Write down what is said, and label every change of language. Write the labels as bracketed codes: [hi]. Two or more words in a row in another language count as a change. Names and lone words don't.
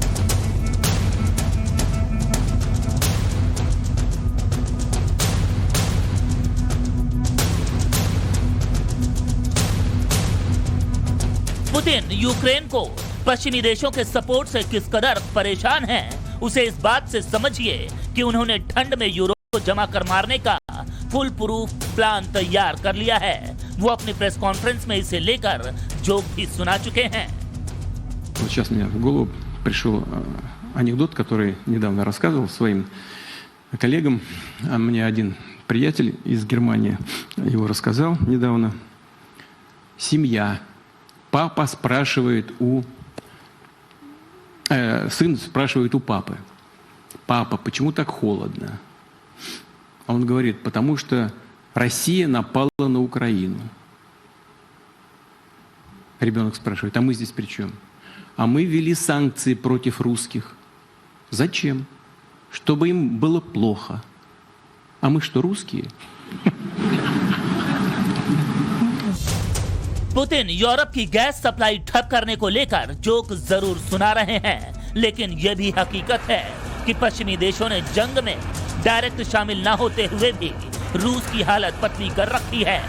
[hi] पुतिन यूक्रेन को पश्चिमी देशों के सपोर्ट से किस कदर परेशान हैं, उसे इस बात से समझिए कि उन्होंने ठंड में यूरोप को जमा कर मारने का [en] full proof plan [hi] तैयार कर लिया है। वो अपनी [en] press conference [hi] में इसे लेकर जोक भी सुना चुके हैं। [ru] Сейчас мне в голову пришел анекдот, который недавно рассказывал своим коллегам. Мне один приятель из Германии его рассказал недавно. Семья. Папа спрашивает сын спрашивает у папы: папа, почему так холодно? А он говорит: потому что Россия напала на Украину. Ребенок спрашивает: а мы здесь при чем? А мы ввели санкции против русских. Зачем? Чтобы им было плохо. А мы что, русские? [hi] पुतिन यूरोप की [en] gas supply [hi] ठप करने को लेकर जोक जरूर सुना रहे हैं, लेकिन यह भी हकीकत है कि पश्चिमी देशों ने जंग में डायरेक्ट शामिल न होते हुए भी रूस की हालत पतली कर रखी है।